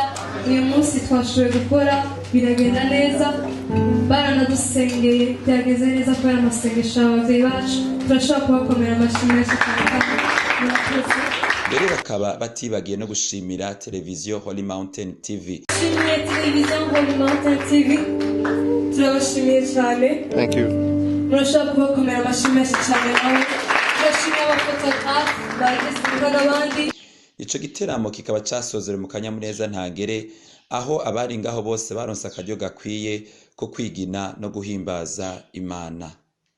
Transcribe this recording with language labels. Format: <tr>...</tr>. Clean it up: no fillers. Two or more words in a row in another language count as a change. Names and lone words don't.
<rn>Uyu munsi twashoboye gukora biragenda neza, baranadusengeye byageze neza kubera amasengesho y'abavyeyi bacu. Turashobora kubakomera amashyi menshi cyane. Mbere bakaba batibagiye no gushimira televiziyo Holy Mountain TV. Shimiye televiziyo Holy Mountain TV, turabashimiye cyane.</rn> <en>Thank you.</en> <rn>Turashobora kubakomera amashyi menshi cyane nawe. Turashimiye abafotografe bagize n'abandi. Ico giteramo kikaba casozera mu kanyamuneza ntangere aho abari ngaho bose baronse akaryo gakwiye ko kwigina no guhimbaza Imana.</rn>